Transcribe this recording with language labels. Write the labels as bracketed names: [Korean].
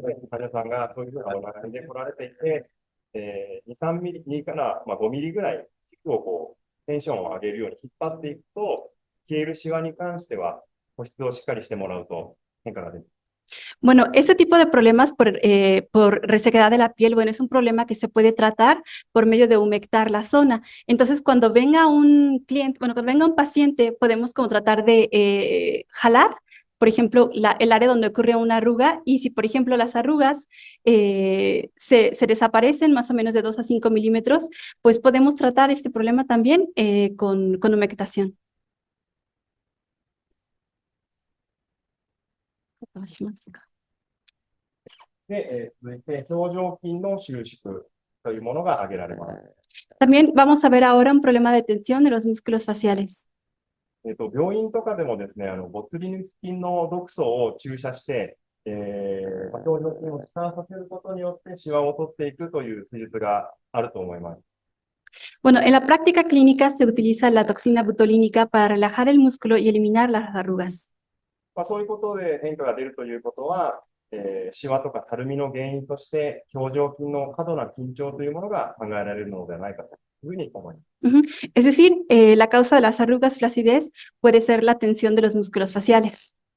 [Japanese] 患者さんがそういうふうなお悩みで来られていて、2、3ミリ、2から5ミリぐらい、皮膚をこう、テンションを上げるように引っ張っていくと、消えるシワに関しては、保湿をしっかりしてもらうと変化が出る。 [Spanish] Bueno, este tipo de problemas por resequedad de la piel, bueno, es un problema que se puede tratar por medio de humectar la zona. Entonces, cuando venga un cliente, bueno, cuando venga un paciente, podemos como tratar de jalar, por ejemplo, el área donde ocurre una arruga y si, por ejemplo, las arrugas se desaparecen más o menos de 2 a 5 milímetros, pues podemos tratar este problema también con humectación. [Japanese] で、続いて表情筋の収縮というものが挙げられます。 [Spanish] También vamos a ver ahora un problema de tensión de los músculos faciales. [Japanese] 病院とかでもですね、ボツリヌス菌の毒素を注射して、表情筋を弛緩させることによってシワを取っていくという施術があると思います。 [Spanish] Bueno, en la práctica clínica se utiliza la toxina butolínica para relajar el músculo y eliminar las arrugas. [Japanese] そういうことで変化が出るということは、シワとかたるみの原因として表情筋の過度な緊張というものが考えられるのではないかというふうに思います。 [Spanish] Es decir, la causa de las arrugas, flacidez, puede ser la tensión de los músculos faciales.